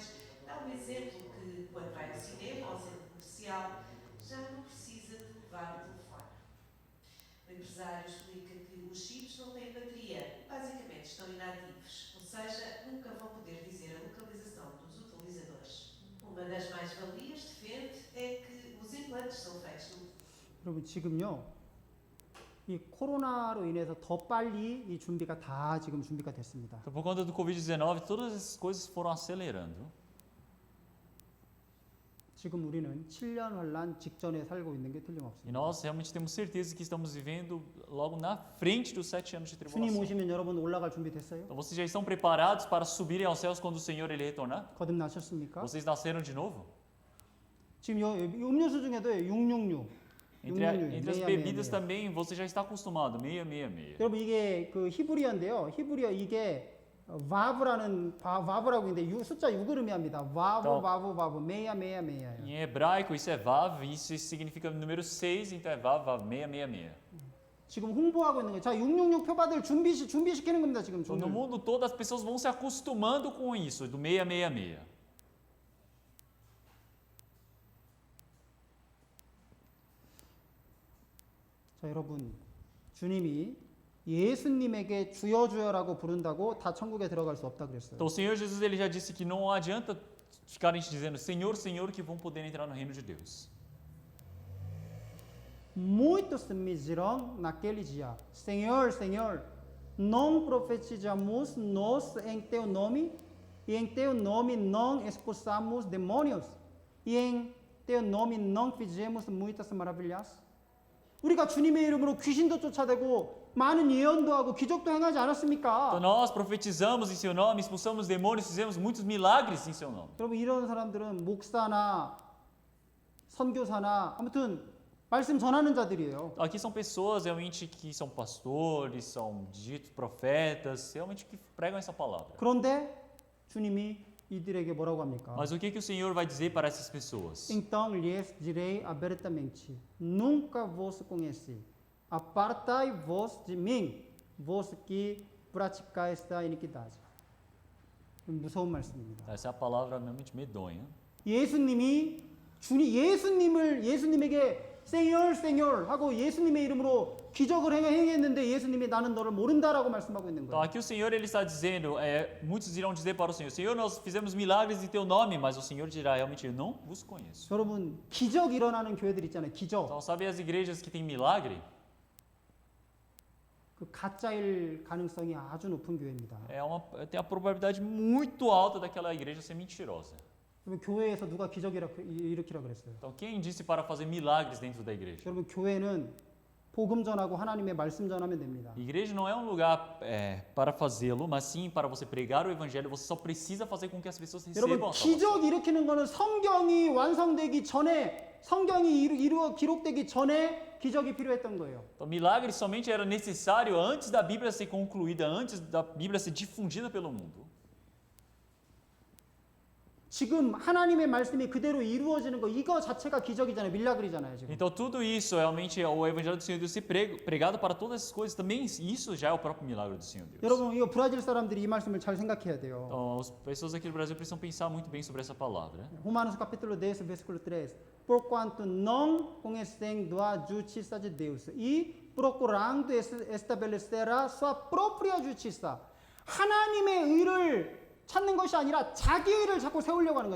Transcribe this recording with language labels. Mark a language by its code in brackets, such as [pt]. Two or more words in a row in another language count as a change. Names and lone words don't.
[pt] Dá um exemplo que, quando vai ao cinema ou ao centro comercial, já não precisa de levar o telefone. O empresário explica que os chips não têm bateria, basicamente estão inativos, ou seja, nunca vão poder dizer a localização dos utilizadores. Uma das mais-valias, defende, é que os implantes são feitos no [ko] 여러분, 지금요, 이 코로나로 인해서 더 빨리 이 준비가 다 지금 준비가 됐습니다. [pt] Então, por conta do Covid-19, todas essas coisas foram acelerando. [ko] 지금 우리는 7년 환란 직전에 살고 있는 게 [pt] E [ko] 틀림없습니다. [pt] nós realmente temos certeza que estamos vivendo logo na frente dos 7 anos de [ko] 주님 [pt] tribulação. [ko] 오시면 여러분 올라갈 준비 됐어요? [pt] Então, vocês já estão preparados para subirem aos céus quando o Senhor ele retornar? [ko] 거듭나셨습니까? [pt] Vocês nasceram de novo? [ko] 지금 이 음료수 중에도 666. [pt] Entre as bebidas também, você já está acostumado, 666. [ko] 여러분, 이게 그 히브리어인데요. 히브리어 이게 바브라고 있는데 숫자 6을 의미합니다. 바브 메야. [pt] Em hebraico isso é vav, isso significa número 6, então é vav, 666. [ko] 지금 홍보하고 있는 거예요. 자, 666 표받을 준비시키는 겁니다. 지금 [pt] Então, no mundo todo as pessoas vão se acostumando com isso, do 666. [ko] 자, 여러분, 주님이 예수님에게 주여 주여라고 부른다고 다 천국에 들어갈 수 없다 그랬어요. [pt] Então o Senhor Jesus ele já disse que não adianta ficarem dizendo Senhor, Senhor, que vão poder entrar no reino de Deus. Muitos me dirão naquele dia: Senhor, Senhor, não profetizamos nós em teu nome, e em teu nome não expulsamos demônios, e em teu nome não fizemos muitas maravilhas. [ko] 우리가 주님의 이름으로 귀신도 쫓아내고 많은 예언도 하고 기적도 행하지 않았습니까? [pt] Então nós profetizamos em seu nome, expulsamos demônios, fizemos muitos milagres em seu nome. [ko] 여러분, 이런 사람들은 목사나 선교사나 아무튼 말씀 전하는 자들이에요. [pt] Aqui são pessoas realmente que são pastores, são ditos profetas, realmente que pregam essa palavra. [ko] 그런데 주님이 이들에게 뭐라고 합니까? [pt] Mas o que o Senhor vai dizer para essas pessoas? Então lhes direi abertamente: nunca vos conheci. Apartai-vos de mim, vos que praticais a iniquidade. [ko] 무서운 말씀입니다. [pt] Essa é a palavra realmente medonha. [ko] 예수님에게 [pt] Senhor, Senhor [ko] 하고 예수님의 이름으로 기적을 행했는데 예수님이 나는 너를 모른다라고 말씀하고 있는 [pt] Então [ko] 거예요. [pt] aqui o Senhor ele está dizendo, muitos irão dizer para o Senhor, Senhor, nós fizemos milagres em teu nome, mas o Senhor dirá realmente, eu não vos conheço. [ko] 여러분, 기적 일어나는 교회들 있잖아요. 기적. [pt] Então sabe as igrejas que têm milagre? [ko] 그 가짜일 가능성이 아주 높은 교회입니다. [pt] Tem a probabilidade muito alta daquela igreja ser mentirosa. [ko] 여러분, 교회에서 누가 기적 일으키라 그랬어요? [pt] Então quem disse para fazer milagres dentro da igreja? [ko] 여러분, 교회는 복음 전하고 하나님의 말씀 전하면 됩니다. [pt] Igreja não é um lugar para fazê-lo, mas sim para você pregar o evangelho. Você só precisa fazer com que as pessoas recebam [ko] 여러분, [pt] a salvação. [ko] 기적 일으키는 거는 성경이 완성되기 전에, 성경이 기록되기 전에 기적이 필요했던 거예요. [pt] Então, milagre somente era necessário antes da Bíblia ser concluída, antes da Bíblia ser difundida pelo mundo. [ko] 지금 하나님의 말씀이 그대로 이루어지는 거 이거 자체가 기적이잖아요. 밀라글이잖아요, 지금. [pt] Então tudo isso, realmente, o Evangelho do Senhor Deus ser pregado para todas essas coisas, também isso já é o próprio milagre do Senhor Deus. [ko] 여러분, 이거 브라질 사람들이 이 말씀을 잘 생각해야 돼요. [pt] Então, as pessoas aqui do Brasil precisam pensar muito bem sobre essa palavra. Romanos capítulo 10, versículo 3. Porquanto não conhecendo a justiça de Deus e procurando estabelecerá sua própria justiça. [ko] 하나님의 의를 찾는 것이 아니라 자기 의를 자꾸 세우려고 하는 거예요.